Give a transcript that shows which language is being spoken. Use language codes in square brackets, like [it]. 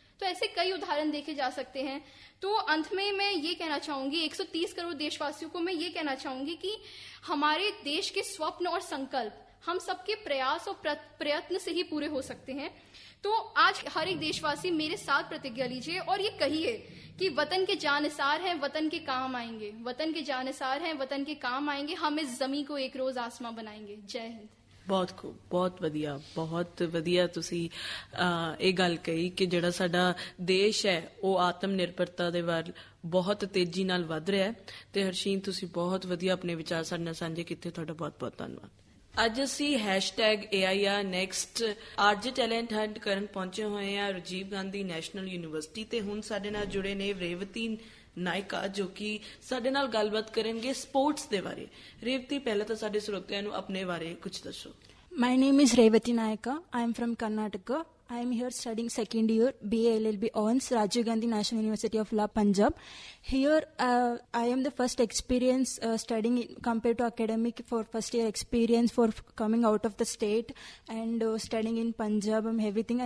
[hi] तो ऐसे कई उदाहरण देखे जा सकते हैं। तो अंत में मैं ये कहना चाहूंगी, 130 करोड़ देशवासियों को मैं ये कहना चाहूंगी कि हमारे देश के स्वप्न और संकल्प हम सबके प्रयास और प्रयत्न से ही पूरे हो सकते हैं। तो आज हर एक देशवासी मेरे साथ प्रतिज्ञा लीजिए और ये कहिए कि वतन के जानसार हैं, वतन के काम आएंगे, वतन के जानसार हैं, वतन के काम आएंगे, हम इस जमी को एक रोज आसमां बनाएंगे। जय हिंद। [pa] ਬਹੁਤ ਖੂਬ, ਬਹੁਤ ਵਧੀਆ ਤੁਸੀਂ ਇਹ ਗੱਲ ਕਹੀ ਕਿ ਜਿਹੜਾ ਸਾਡਾ ਦੇਸ਼ ਹੈ ਉਹ ਆਤਮ ਨਿਰਭਰਤਾ ਦੇ ਵੱਲ ਬਹੁਤ ਤੇਜ਼ੀ ਨਾਲ ਵੱਧ ਰਿਹਾ ਹੈ। ਤੇ ਹਰਸ਼ੀਨ, ਤੁਸੀਂ ਬਹੁਤ ਵਧੀਆ ਆਪਣੇ ਵਿਚਾਰ ਸਾਡੇ ਨਾਲ ਸਾਂਝੇ ਕੀਤੇ, ਤੁਹਾਡਾ ਬਹੁਤ ਧੰਨਵਾਦ। ਅੱਜ ਅਸੀਂ #AIRNext ਆਰਜ ਟੈਲੈਂਟ ਹੰਟ ਕਰਨ ਪਹੁੰਚੇ ਹੋਏ ਹਾਂ ਰਾਜੀਵ ਗਾਂਧੀ ਨੈਸ਼ਨਲ ਯੂਨੀਵਰਸਿਟੀ ਤੇ ਹੁਣ ਸਾਡੇ ਨਾਲ ਜੁੜੇ ਨੇ ਰੇਵਤੀ ਨਾਇਕਾ ਜੋ ਕਿ ਸਾਡੇ ਨਾਲ ਗੱਲਬਾਤ ਕਰਨਗੇ ਸਪੋਰਟਸ ਦੇ ਬਾਰੇ। ਰੇਵਤੀ, ਪਹਿਲਾਂ ਤਾਂ ਸਾਡੇ ਸਰੋਤਿਆਂ ਨੂੰ ਆਪਣੇ ਬਾਰੇ ਕੁਝ ਦੱਸੋ। [en] My name is Revati Naika. I am from Karnataka. I am here studying second year BA LLB Hons, Rajiv Gandhi National University of Law, Punjab. Here I am the first experience studying compared to academic for first year experience for coming out of the state and studying in Punjab and everything.